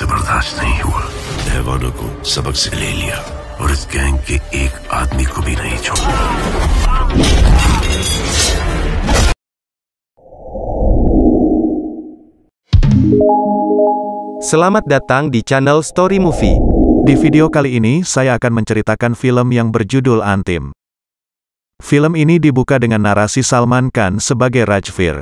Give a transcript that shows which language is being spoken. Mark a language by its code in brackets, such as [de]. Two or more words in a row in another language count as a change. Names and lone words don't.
[hi] बर्दाश्त नहीं हुआ। रहवानों को सबक से ले लिया और इस गैंग के एक आदमी को भी नहीं छोड़ा। [id] Selamat datang di channel Story Movie. Di video kali ini saya akan menceritakan film yang berjudul Antim. Film ini dibuka dengan narasi Salman Khan sebagai Rajveer.